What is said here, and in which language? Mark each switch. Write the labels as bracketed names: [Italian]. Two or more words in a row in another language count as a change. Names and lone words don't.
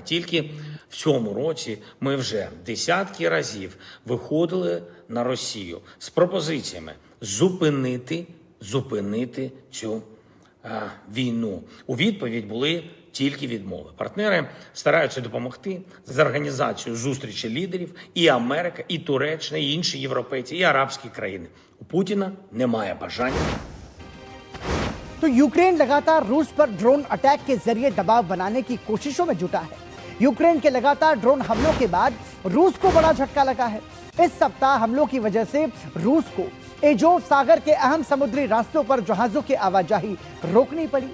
[Ukrainian] Тільки в цьому році ми вже десятки разів виходили на Росію з пропозиціями зупинити цю війну. У відповідь були тільки відмови. Партнери стараються допомогти з організацією зустрічі лідерів і Америка, і Туреччина, і інші європейці, і арабські країни. У Путіна немає бажання. [Hindi] तो यूक्रेन लगातार रूस पर [English] drone attack [Hindi] के जरिए दबाव बनाने की कोशिशों में जुटा है। यूक्रेन के लगातार ड्रोन हमलों के बाद रूस को बड़ा झटका लगा है। इस सप्ताह हमलों की वजह से रूस को एजोव सागर के अहम समुद्री रास्तों पर जहाजों की आवाजाही रोकनी पड़ी।